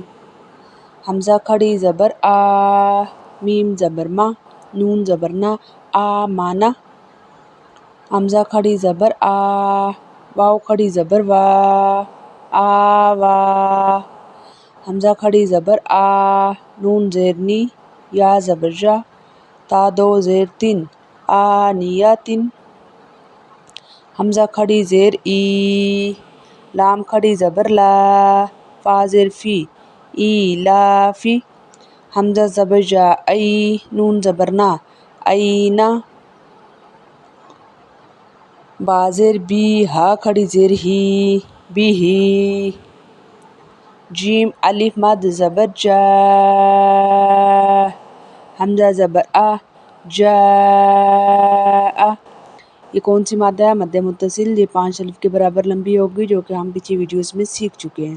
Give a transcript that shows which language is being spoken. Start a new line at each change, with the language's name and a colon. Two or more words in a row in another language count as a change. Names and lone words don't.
Urdu: حمزہ کھڑی زبر آ، میم زبر ما، نون زبر نا، آمانہ۔ حمزہ کھڑی زبر آ، واو کھڑی زبر وا، آوا۔ حمزہ کھڑی زبر آ، نون زیر نی، یا زبر جا، تا دو زیر تن، آنیاتن۔ حمزہ کھڑی زیر ای، لام کھڑی زبر لا، فا زیر فی، ایلافی۔ حمزہ زبر جا ای، نون زبر نا، اینا۔ با زیر بی، ہا کھڑی زیر ہی، بیہی۔ جیم الف مد زبر جا، حمزہ زبر آ، جاء۔ یہ کون سی مادہ ہے؟ مد متصل۔ یہ 5 الف کے برابر لمبی ہوگی، جو کہ ہم پچھلی ویڈیوز میں سیکھ چکے ہیں۔